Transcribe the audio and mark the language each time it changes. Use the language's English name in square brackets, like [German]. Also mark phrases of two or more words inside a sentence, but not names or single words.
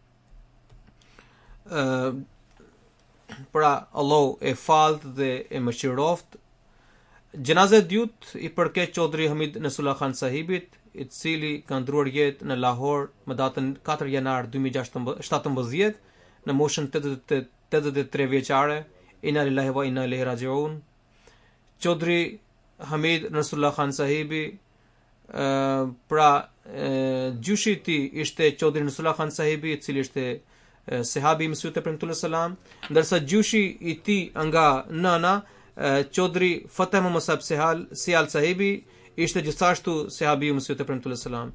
[Albanian] Pra Allah e falt dhe e mëshiroft. Gjenaza e dytë i përket Chaudhry Hamid Nasullah Khan Sahibit, i cili ka ndruar jetë në Lahore më datën 4 janar 2017 në moshën 83 vjeçare. [Arabic] Inna lillahi wa inna ilaihi raji'un. [Albanian] Chaudhry Hamid Nasullah Khan Sahibi, pra gjyshi i tij ishte Chaudhry Nasullah Khan Sahibi, i cili ishte sahabi i Mesihut e Premtuar sallam, ndërsa gjyshi i tij nga nëna Chaudhry Fateh Musab Sial Sahibi ishte gjithashtu sahabi i Mesihut e Premtuar sallam.